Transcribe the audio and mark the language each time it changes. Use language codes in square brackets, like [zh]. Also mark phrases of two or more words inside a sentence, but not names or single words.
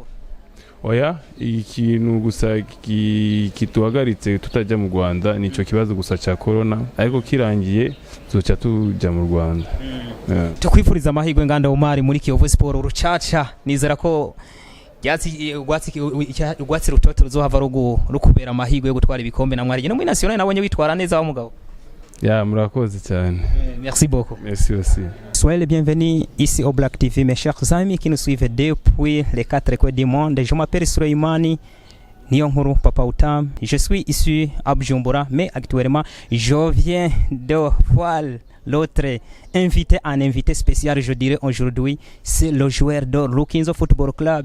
[rn] Oya, ikintu gusa kituhagaritse tutajya mu Rwanda nico kibazo gusa ca corona, ariko kirangiye tuzoca tuja mu Rwanda. Tukwifuriza amahirwe Nganda OMAR muri KIYOVU SPORT urucaca. Nizera ko ugwatsi rutoto ruzohava rukubera amahirwe yo gutwara ibikombe na mwari no muri national nabonye witwara neza wa mugabo. [rw] Ya murakoze cyane. [fr] Merci beaucoup. Merci aussi. Soyez les bienvenus ici au Black TV, mes chers amis qui nous suivent depuis les 4 coins du monde. Je m'appelle Suleimani Nkuru Papa Outam. Je suis issu à Bujumbura, mais actuellement je viens de voir l'autre invité, un invité spécial, je dirais aujourd'hui, c'est le joueur de Rukinzo Football Club.